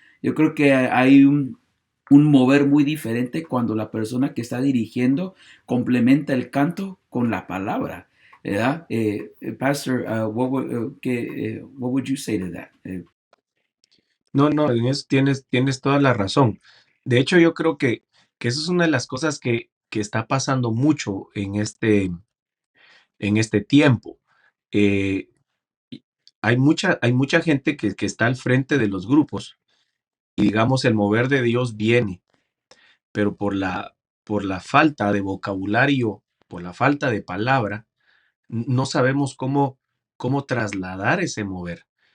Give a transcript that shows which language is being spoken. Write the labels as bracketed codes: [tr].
[es] Yo creo que hay un mover muy diferente cuando la persona que está dirigiendo complementa el canto con la palabra, ¿verdad? [en] Pastor, what would you say to that? [es] No, no, en eso tienes toda la razón. De hecho, yo creo que eso es una de las cosas que está pasando mucho en este tiempo. Eh, y hay mucha gente que está al frente de los grupos y digamos el mover de Dios viene, pero por la falta de vocabulario, por la falta de palabra, no sabemos cómo trasladar ese mover.